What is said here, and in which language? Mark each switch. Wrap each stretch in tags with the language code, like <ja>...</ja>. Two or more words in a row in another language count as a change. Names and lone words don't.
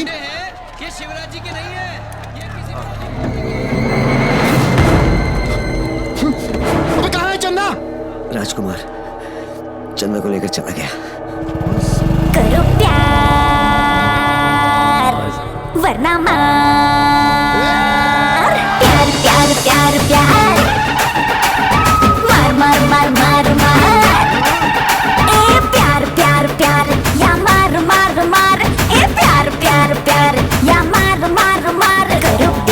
<hi>गुंडे हैं, ये शिवराज जी के नहीं है, ये किसी अबे कहाँ है चंदा? राजकुमार चंदा को लेकर चला गया। करो प्यार वरना मार, प्यार प्यार प्यार प्यार, मार मार मार मार मार, ए प्यार प्यार प्यार या मार मार मार, ए प्यार प्यार प्यार या मार मार मार, करो</hi>